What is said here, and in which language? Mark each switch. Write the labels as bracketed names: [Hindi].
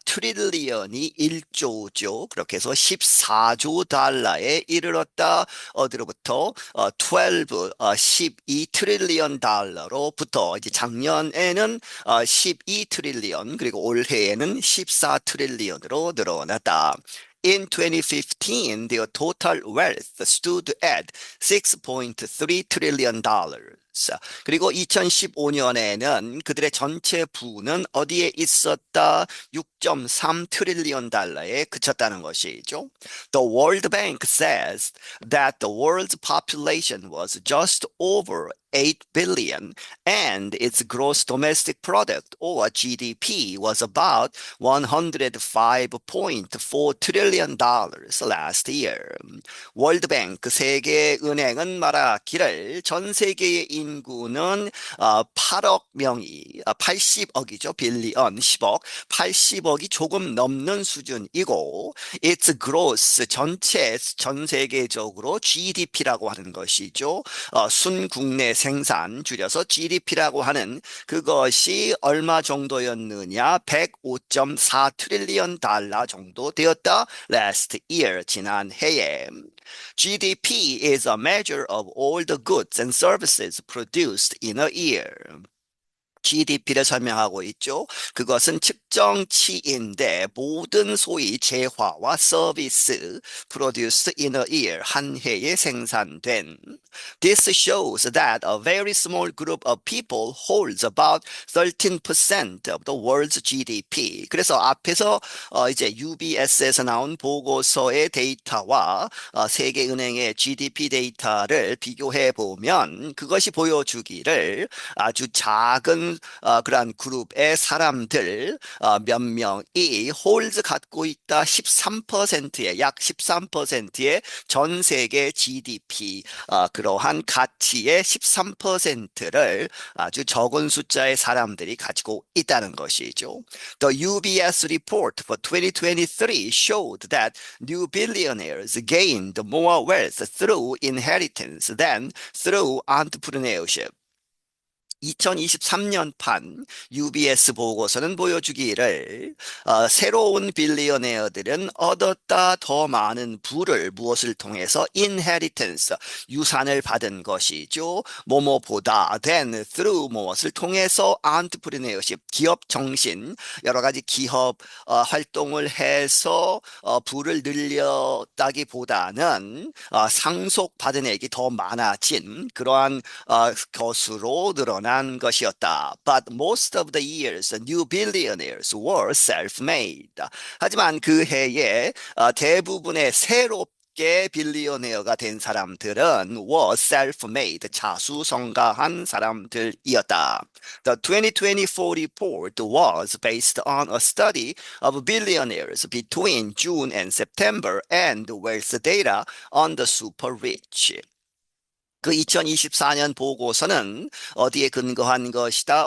[Korean] 트릴리언이 1조죠. 그렇게 해서 14조 달러에 이르렀다. 어디로부터 12 트릴리언 달러로부터 이제 작년에는 12 트릴리언 그리고 올해에는 14 트릴리언으로 늘어났다. [English] In 2015, their total wealth stood at $6.3 trillion. [Korean] 그리고 2015년에는 그들의 전체 부는 어디에 있었다? 6.3 트릴리언 달러에 그쳤다는 것이죠. [English] The World Bank says that the world's population was just over 8 billion and its gross domestic product or GDP was about $105.4 trillion last year. [Korean] 월드뱅크 세계은행은 말하기를 전 세계의 인구는 8억 명이 80억이죠. 빌리언 10억 80억이 조금 넘는 수준이고 [English] its gross [Korean] 전체 전 세계적으로 GDP라고 하는 것이죠. 순국내 생산 줄여서 GDP라고 하는 그것이 얼마 정도였느냐 105.4 트릴리언 달러 정도 되었다. [English] Last year [Korean] 지난해에 [English] GDP is a measure of all the goods and services produced in a year. [Korean] GDP를 설명하고 있죠. 그것은 측정치인데 모든 소위 재화와 서비스 [English] produced in a year [Korean] 한 해에 생산된 [English] This shows that a very small group of people holds about 13% of the world's GDP. [Korean] 그래서 앞에서 이제 UBS에서 나온 보고서의 데이터와 세계은행의 GDP 데이터를 비교해 보면 그것이 보여주기를 아주 작은 그러한 그룹의 사람들 몇 명이 홀즈 갖고 있다 13%의 약 13%의 전 세계 GDP 그러한 가치의 13%를 아주 적은 숫자의 사람들이 가지고 있다는 것이죠. [English] The UBS report for 2023 showed that new billionaires gained more wealth through inheritance than through entrepreneurship. [Korean] 2023년판 UBS 보고서는 보여주기를 새로운 빌리어네어들은 얻었다 더 많은 부를 무엇을 통해서 inheritance 유산을 받은 것이죠. 뭐뭐보다 [English] than through [Korean] 무엇을 통해서 entrepreneurship 기업 정신 여러 가지 기업 활동을 해서 부를 늘렸다기보다는 상속받은 액이 더 많아진 그러한 것으로 늘어난 것이었다. [English] But most of the years, new billionaires were self-made. [Korean] 하지만 그 해에 대부분의 새롭 9개 빌리어네어가 된 사람들은 [English] were self-made, [Korean] 자수성가한 사람들이었다. [English] The 2024 report was based on a study of billionaires between June and September and wealth data on the super rich. [Korean] 그 2024년 보고서는 어디에 근거한 것이다?